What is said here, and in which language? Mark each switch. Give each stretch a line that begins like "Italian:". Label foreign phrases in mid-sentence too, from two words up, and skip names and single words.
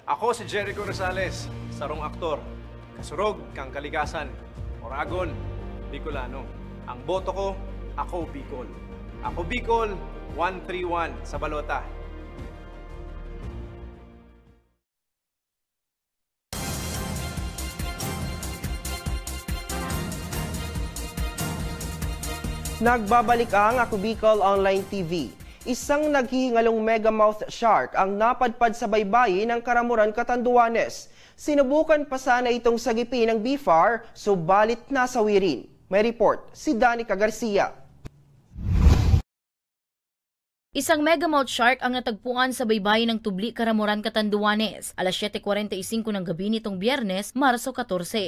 Bikol: Ako si Jericho Rosales, sarong aktor. Kasurog kang kalikasan. Oragon, Bicolano. Ang boto ko, ako Bicol. Ako Bicol, 131 sa balota.
Filipino: Nagbabalik ang Ako Bicol Online TV. Isang naghihingalong megamouth shark ang napadpad sa baybayin ng Karamuran, Catanduanes. Sinubukan pa sana itong sagipin ng BFAR, subalit nasawi rin. May report si Danica Garcia. Isang megamouth shark ang natagpuan sa baybayin ng Tubli, Karamuran, Catanduanes, alas 7:45 ng gabi nitong Biyernes, Marso 14.